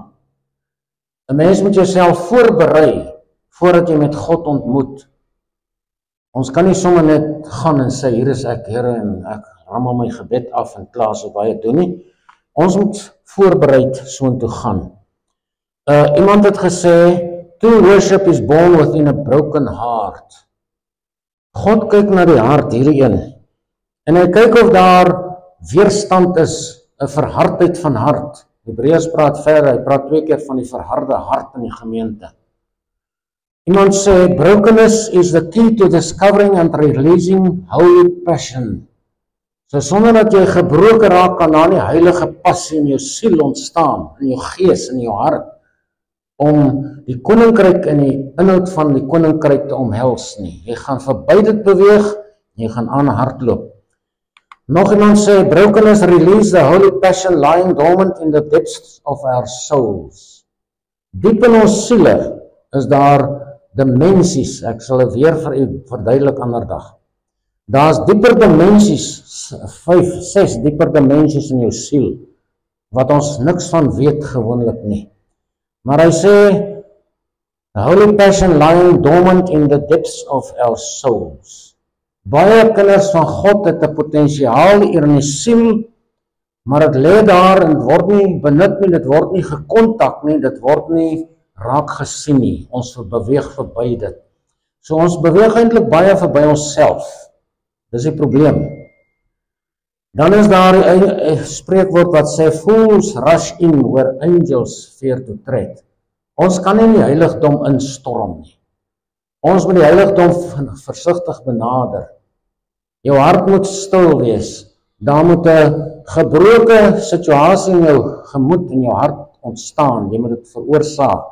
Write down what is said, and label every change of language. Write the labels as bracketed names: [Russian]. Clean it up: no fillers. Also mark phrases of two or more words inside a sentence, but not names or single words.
[Afrikaans] 'n Mens moet jouself voorberei, voordat jy met God ontmoet. Ons kan nie sommer net gaan en sê, hier is ek, Here, en ek rammel my gebed af en klaar, so baie doen nie. Ons moet voorbereid soontoe gaan. Iemand het gesê, [English] true worship is born within a broken heart. [Afrikaans] God kyk na die hart, hierdie een. En hy kyk of daar weerstand is, 'n verhardheid van hart. Hebreërs praat verder, hy praat 2 keer van die verharde hart in die gemeente. Iemand sê, [English] brokenness is the key to discovering and releasing holy passion. [Afrikaans] So sonder dat jy gebroken raak, kan daar nie heilige passie in jou siel ontstaan, in jou gees, in jou hart, om die koninkryk en die inhoud van die koninkryk te omhels nie. Jy gaan verby dit beweeg, jy gaan aan hardloop. Nog iemand sê, [English] brokenness release the holy passion lying dormant in the depths of our souls. [Afrikaans] Diep in ons siele is daar dimensies, ek sal dit weer vir u verduidelik ander dag. Daar's dieper dimensies, 5, 6 dieper dimensies in jou siel, wat ons niks van weet gewoonlik nie. Maar hy sê, [English] the holy passion lying dormant in the depths of our souls. [Afrikaans] Baie kinders van God het 'n potensiaal hier in die siel, maar dit lê daar en word nie benut nie, dit word nie gekontak nie, dit word nie raak gesien nie. Ons beweeg verby dit. So ons beweeg eintlik baie verby onsself. Dis die probleem. Dan is daar 'n spreekwoord wat sê, [English] fools rush in where angels fear to tread. [Afrikaans] Ons kan nie in die heiligdom instorm nie. Ons moet die heiligdom versigtig benader. Jou hart moet stil wees. Daar moet 'n gebroke situasie in jou gemoed en jou hart ontstaan. Jy moet dit veroorsaak.